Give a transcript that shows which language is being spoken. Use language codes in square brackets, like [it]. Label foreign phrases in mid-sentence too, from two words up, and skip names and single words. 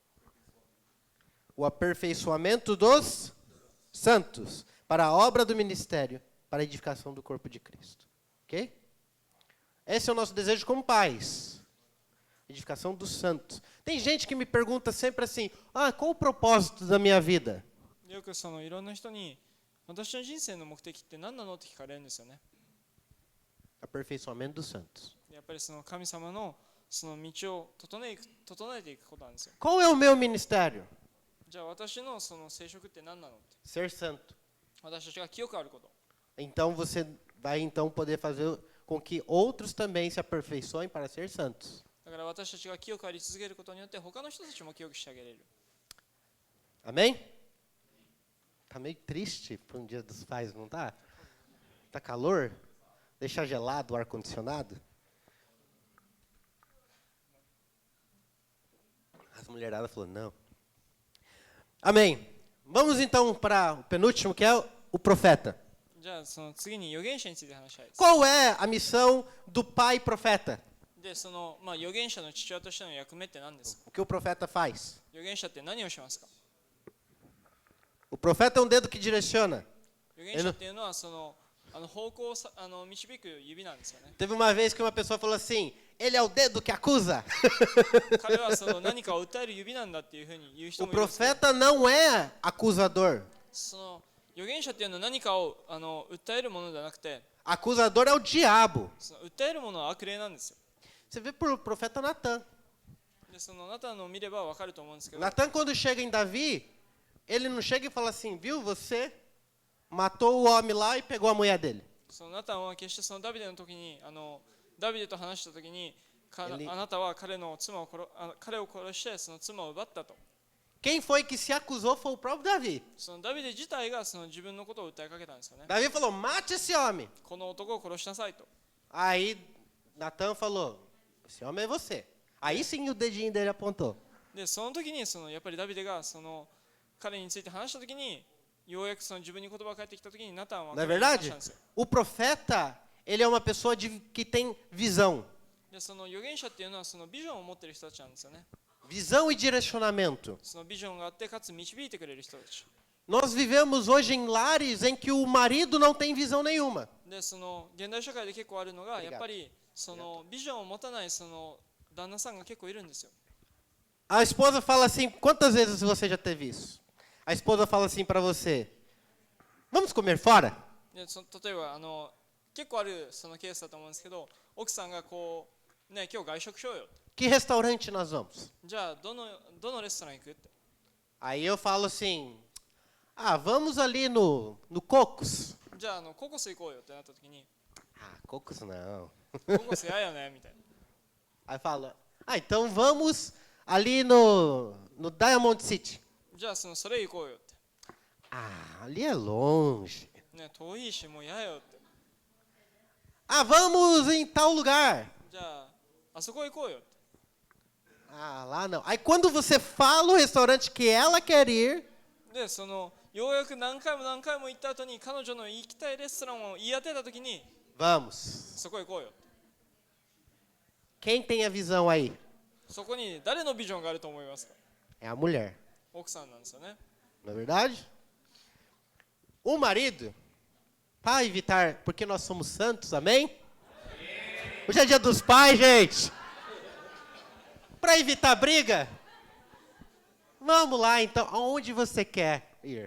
[pt] O aperfeiçoamento dos santos para a obra do ministério, para a edificação do corpo de Cristo. Ok? Esse é o nosso desejo como pais. Edificação dos santos. Tem gente que me pergunta sempre assim, qual o propósito da minha vida? [ja] よくいろんな人に私の人生の目的って何なのって聞かれるんですよね。 [pt] Aperfeiçoamento dos santos. [ja] やっぱり神様の道を整えていくことなんですよ。 [pt] Qual é o meu ministério? [ja] じゃあ私の聖職って何なのって。 [pt] Ser santo. [ja] 私たちが清くあること。 [pt] Então você vai então poder fazer com que outros também se aperfeiçoem para ser santos. [ja] だから私たちが清くあり続けることによって他の人たちも清くしてあげれる。 [pt] Amém? Tá meio triste para um dia dos pais, não tá? Tá calor? Deixar gelado o ar-condicionado? As mulheradas falaram, não. Amém. Vamos então para o penúltimo, que é o profeta. [ja] じゃあ次に預言者について話したいです。 [pt] Qual é a missão do pai profeta? [ja] で預言者の父親としての役目って何ですか？ [pt] O que o profeta faz? [ja] 預言者って何をしますか？ [pt] O profeta é um dedo que direciona. [ja] 預言者っていうのは方向を導く指なんですよね。 [pt] Teve uma vez que uma pessoa falou assim, ele é o dedo que acusa. [ja] 彼は何かを訴える指なんだっていうふうに言う人 [pt] O [ja] もいますけど。 [pt] profeta não é acusador. [ja] 預言者っていうのは何かを訴えるものではなくて、 [pt] Acusador é o diabo. [ja] 訴えるものは悪霊なんですよ。 [pt] Você vê por profeta Natan. [ja] でナタンを見ればわかると思うんですけど、 [pt] Natan, quando chega em Davi, ele não chega e fala assim, viu, você matou o homem lá e pegou a mulher dele. [ja] ナタンは決してダビデの時にダビデと話した時に [pt] Ele- [ja] あなたは彼を殺して妻を奪ったと。 [pt] Quem foi que se acusou foi o próprio Davi. [ja] ダビデ自体が自分のことを訴えかけたんですよね。 [pt] Davi falou, mate esse homem. [ja] この男を殺しなさいと。 [pt] Aí Natan falou, esse homem é você. Aí sim o dedinho dele apontou. [ja] でその時にやっぱりダビデが彼について話した時にようやく自分に言葉が返ってきた時にナタンは [pt] Não é [ja] 彼に話し [pt] verdade? [ja] たんですよ。 [pt] O profeta, ele é uma pessoa que tem visão. [ja] で預言者っていうのはビジョンを持っている人たちなんですよね。 [pt] Visão e direcionamento. [ja] ビジョンがあってかつ導いてくれる人たち。 [pt] Nós vivemos hoje em lares em que o marido não tem visão nenhuma. [ja] で現代社会で結構あるのが [pt] Obrigado. [ja] やっぱりビジョンを持たない旦那さんが結構いるんですよ。 [pt] A esposa fala assim, quantas vezes você já teve isso? A esposa fala assim para você, vamos comer fora? [ja] で例えば結構あるケースだと思うんですけど、奥さんがね、今日外食しようよ。 [pt] Que restaurante nós vamos? [ja] じゃあどのレストラン行くって。 [pt] Aí eu falo assim, vamos ali no Cocos. [ja] じゃあココス行こうよってなった時に、 [pt] Cocos não. [ja] ココス嫌よねみたいな。 [pt] Aí fala, então vamos ali no Diamond City. [ja] じゃあそれ行こうよって。 [pt] Ali é longe. [ja] ね、遠いしもう嫌よって。 [pt] Vamos em tal lugar. [ja] じゃああそこ行こうよって。 [pt] Lá não. Aí quando você fala o restaurante que ela quer ir, [ja] でようやく何回も行った後に彼女の行きたいレストランを言い当てた時に [pt] vamos. [ja] そこ行こうよ。 [pt] Quem tem a visão aí? [ja] そこに誰のビジョンがあると思いますか？ [pt] É a mulher. [ja] 奥さんなんですよね。 [pt] Não é verdade? O marido, para evitar, porque nós somos santos, amém? Hoje é dia dos pais, gente. Para evitar briga, vamos lá então, aonde você quer ir?